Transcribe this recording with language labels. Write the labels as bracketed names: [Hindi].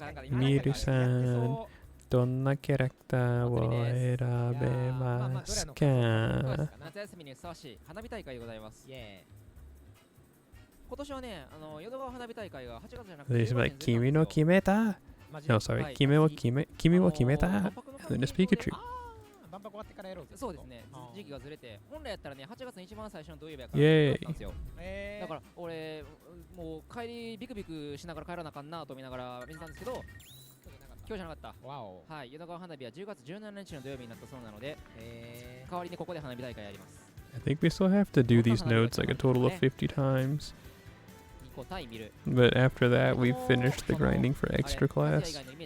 [Japanese] ミルさん、どんなキャラクターを選べますか？夏休みにふさわしい花火大会でございます。今年はね、淀川花火大会が8月じゃなくて [English] There's like [Japanese] 君の決めた [English] No, sorry. [Japanese] 君を決めた [English] And then it's Pikachu. [Japanese] 万博終わってからやろうぜ。そうですね。時期がずれて、本来やったらね、8月の一番最初の土曜日やからやったんですよ。だから俺もう帰りビクビクしながら帰らなあかんなと思いながら見てたんですけど、今日じゃなかった。はい、淀川花火は10月17日の土曜日になったそうなので、代わりにここで花火大会やります。 [English] I think we still have to do these notes like a total of 50 times. But after that, we've finished the grinding for extra class.